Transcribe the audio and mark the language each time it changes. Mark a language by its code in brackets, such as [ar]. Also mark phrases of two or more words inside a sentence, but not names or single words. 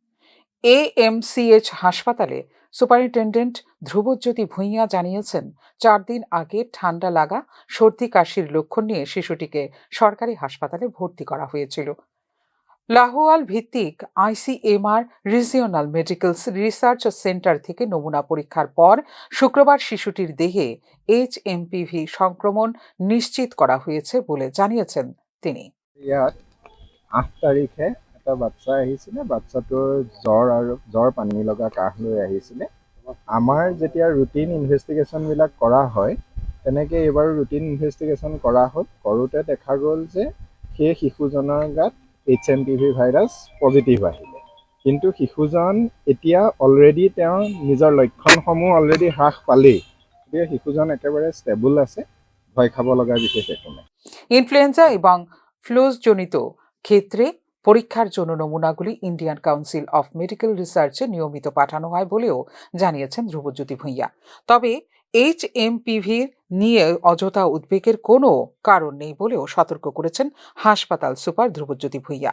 [bn] এএমসিএইচ হাসপাতালে সুপারিনটেন্ডেন্ট ধ্রুবজ্যোতি ভূঁইয়া জানিয়েছেন, ৪ দিন আগে ঠান্ডা লাগা, সর্দি কাশির লক্ষণ নিয়ে শিশুটিকে সরকারি হাসপাতালে ভর্তি করা হয়েছিল। লাহোয়াল ভিত্তিক আইসিএমআর রিজিওনাল মেডিকেল রিসার্চ সেন্টার থেকে নমুনা পরীক্ষার পর শুক্রবার শিশুটির দেহে এইচএমপিভি সংক্রমণ নিশ্চিত করা হয়েছে বলে জানিয়েছেন তিনি। [as] ইয়াত ৮ তাৰিখে এটা বাচ্চা আহিছিলে, বাচ্চাটোৰ জ্বৰ পানী লগা কাহ লৈ আহিছিলে। আমাৰ যেতিয়া [en] routine investigationবিলাক [as] কৰা হয়, তেনেকৈ এইবাৰ [en] routine investigation [as] কৰা হ'ল। কৰোঁতে দেখা গ'ল যে সেই শিশুজনৰ গাত [en] HMPV virus positive [as] আহিলে, কিন্তু শিশুজন এতিয়া অলৰেডি তেওঁৰ নিজৰ লক্ষণসমূহ অলৰেডি হ্ৰাস পালেই, গতিকে শিশুজন একেবাৰে ষ্টেবল আছে, ভয় খাব লগা বিশেষ একো নাই। [bn] ইনফ্লুয়েঞ্জা এবং ফ্লুজজনিত ক্ষেত্রে পরীক্ষার জন্য নমুনাগুলি ইন্ডিয়ান কাউন্সিল অফ মেডিকেল রিসার্চে নিয়মিত পাঠানো হয় বলেও জানিয়েছেন ধ্রুবজ্যোতি ভূঁইয়া। তবে এইচএমপিভির নিয়ে অযথা উদ্বেগের কোনো কারণ নেই বলেও সতর্ক করেছেন হাসপাতাল সুপার ধ্রুবজ্যোতি ভূঁইয়া।